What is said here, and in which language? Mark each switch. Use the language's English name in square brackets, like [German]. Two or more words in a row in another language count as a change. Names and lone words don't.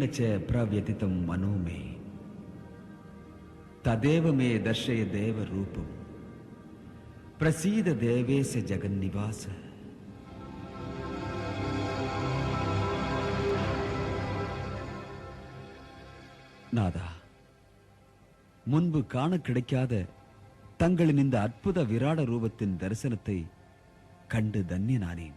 [Sanskrit] च प्रव्यथितं मनो मे तदेव मे दर्शय देव रूपम् प्रसीद देवेश जगन्निवास. [Tamil] நாதா, முன்பு காண கிடைக்காத தங்களின் இந்த அற்புத விராட ரூபத்தின் தரிசனத்தை கண்டு தன்யனானேன்.